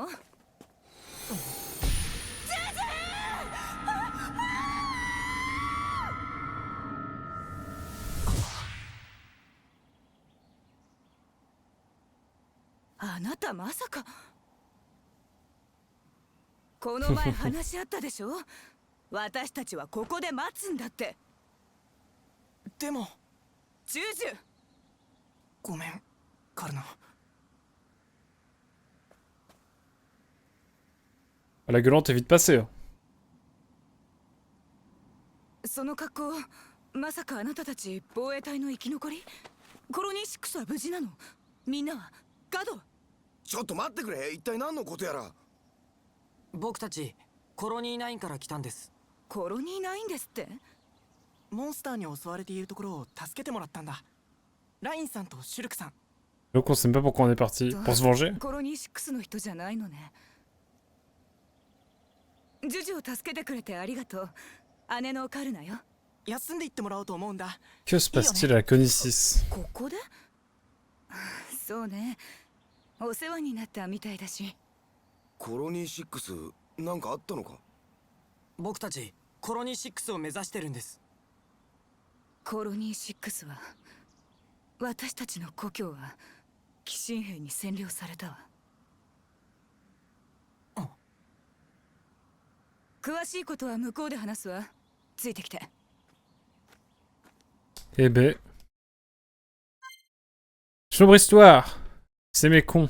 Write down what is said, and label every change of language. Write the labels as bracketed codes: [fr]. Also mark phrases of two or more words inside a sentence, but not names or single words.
[ja] ジュジュあなたまさか。この前話し合ったでしょ。私たちはここで待つんだって。でもジュジュごめんカルナ。 [fr] La gueulante est vite passée. [ja] その格好、まさかあなたたち防衛隊の生き残り？コロニー6は無事なの？みんなは？ガド？ちょっと待ってくれ、一体何のことやら。僕たちコロニー9から来たんです。コロニー9ですって？モンスターに襲われているところを助けてもらったんだ。ラインさんとシュルクさん。 [fr] Donc on sait même pas pourquoi on est parti. Pour se venger? [ja] コロニー6の人じゃないのね。ジュジュを助けてくれてありがとう。姉のカルナよ。休んでいってもらおうと思うんだ。 [fr] Que se passe-t-il à la Connie 6? [ja] ここで？そうね。お世話になったみたいだし。コロニー6、なんかあったのか？僕たちコロニー6を目指してるんです。コロニー6は、私たちの故郷は寄進兵に占領されたわ。詳しいことは向こうで話すわ。ついてきて。 [fr] Eh ben. Sombre histoire. C'est mes cons.